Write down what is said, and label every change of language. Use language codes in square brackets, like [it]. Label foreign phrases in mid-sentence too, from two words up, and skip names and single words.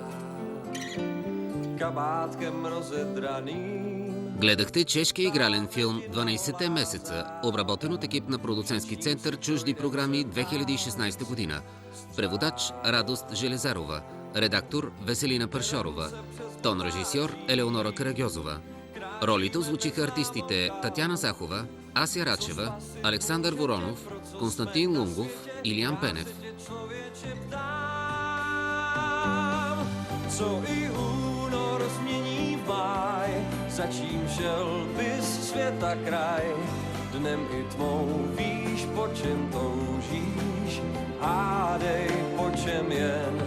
[cs] Kabátkem rozedraným [bg] Гледахте чешки игрален филм «12-те месеца», обработен от екип на продуцентски център «Чужди програми» 2016 година. Преводач Радост Железарова. Редактор Веселина Паршорова. Тон режисьор Елеонора Карагьозова. Ролите озвучиха артистите Татяна Захова, Ася Рачева, Александър Воронов, Константин Лунгов, Илиян Пенев. [cs] Co i únor změní v máj, za čím šel bys světa kraj. Dnem i tmou víš, po čem toužíš, hádej, po čem jen.